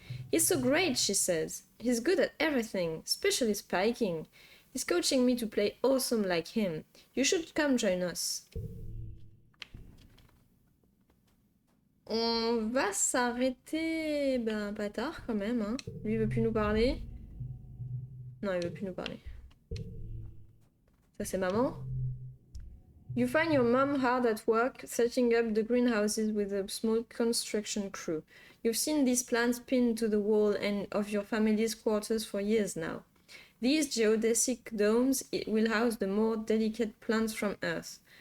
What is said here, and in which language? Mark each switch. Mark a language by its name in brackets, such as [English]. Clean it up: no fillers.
[English] He's so great, she says. He's good at everything, especially spiking. He's coaching me to play awesome like him. You should come join us. [French] On va s'arrêter pas tard quand même, hein. Lui il veut plus nous parler. Non, il veut plus nous parler. Ça c'est maman. [English] You find your mom hard at work setting up the greenhouses with a small construction crew. You've seen these plants pinned to the wall of your family's quarters for years now. These geodesic domes will house the more delicate plants from Earth.